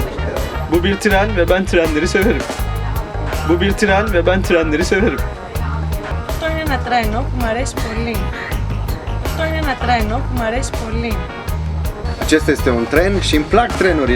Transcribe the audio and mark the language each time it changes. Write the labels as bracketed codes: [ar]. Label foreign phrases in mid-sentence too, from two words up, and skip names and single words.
[tr] Bu bir tren ve ben trenleri severim. Bu bir tren ve ben trenleri severim. [el] Αυτό είναι ένα τρένο που μ' αρέσει πολύ. Αυτό είναι ένα τρένο που μ' αρέσει πολύ. [ro] Acesta este un tren și îmi plac trenurile.